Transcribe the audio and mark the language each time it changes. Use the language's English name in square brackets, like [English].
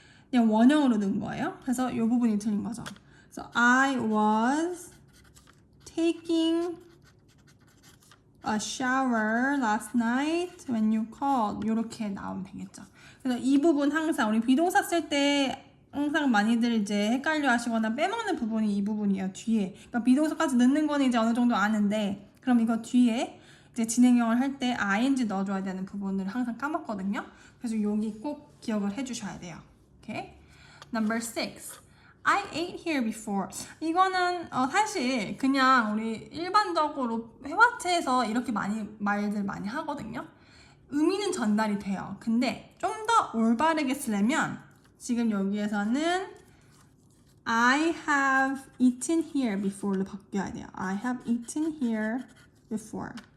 [Korean] 그냥 원형으로 넣은 거예요. 그래서 이 부분이 틀린 거죠. 그래서 [English] I was taking a shower last night when you called. [Korean] 이렇게 나오면 되겠죠. 그래서 이 부분 항상 우리 비동사 쓸 때 항상 많이들 이제 헷갈려 하시거나 빼먹는 부분이 이 부분이에요. 뒤에. 그러니까 비동사까지 넣는 거는 이제 어느 정도 아는데 그럼 이거 뒤에 이제 진행형을 할 때 ing 넣어줘야 되는 부분을 항상 까먹거든요. 그래서 여기 꼭 기억을 해주셔야 돼요. 오케이? [English] Number 6. I ate here before. [Korean] 이거는 사실 그냥 우리 일반적으로 회화체에서 이렇게 말들 많이 하거든요. 의미는 전달이 돼요. 근데 좀 더 올바르게 쓰려면 지금 여기에서는 [English] I have eaten here before [Korean] 로 바뀌어야 돼요. [English] I have eaten here before.